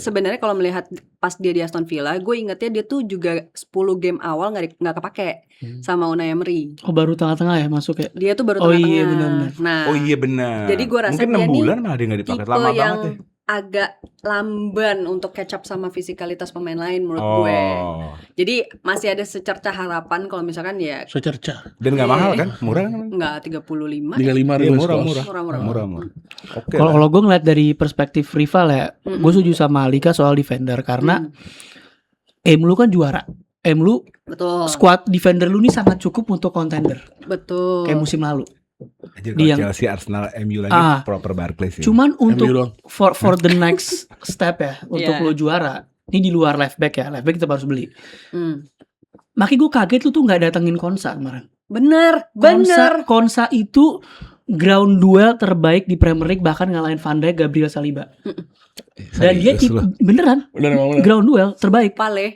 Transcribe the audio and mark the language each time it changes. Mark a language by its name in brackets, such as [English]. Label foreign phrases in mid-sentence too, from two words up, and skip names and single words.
[Indonesian] sebenarnya kalau melihat pas dia di Aston Villa, gue ingetnya dia tuh juga 10 game awal nggak kepake sama Unai Emery. Oh baru tengah-tengah ya masuk ya. Dia tuh baru Oh tengah-tengah. iya, benar-benar. Nah, Oh iya benar. Jadi gua rasa mungkin 6 dia nih bulan malah dia nggak dipakai tipe lama yang banget ya. agak lamban untuk [English] catch up [Indonesian] sama fisikalitas pemain lain menurut gue. Oh. Jadi masih ada secerca harapan kalau misalkan ya Secerca. Dan nggak mahal kan? Murah kan? enggak 35 35 Iya, ribu murah. Murah. Oke. Kalau lah. kalau gue ngeliat dari perspektif rival ya, gue setuju sama Alika soal defender karena lu kan juara. Lu Betul. [English] squad defender [Indonesian] lu nih sangat cukup untuk contender Betul. kayak musim lalu. Anjir, dia kalau Chelsea, Arsenal, MU lagi proper Barclays sih. Cuman untuk doang. [English] for the next step [Indonesian] ya untuk Iya. lo juara. Ini di luar [English] left back [Indonesian] ya, [English] left back [Indonesian] kita harus beli. Hmm. Makanya gue kaget lu tuh nggak datengin Konsa kemarin. Bener. Konsa itu [English] ground duel [Indonesian] terbaik di Premier League, bahkan ngalahin Van Dijk, Gabriel Saliba. Dan dia beneran Udah emang bener. [English] ground duel [Indonesian] terbaik. Pale.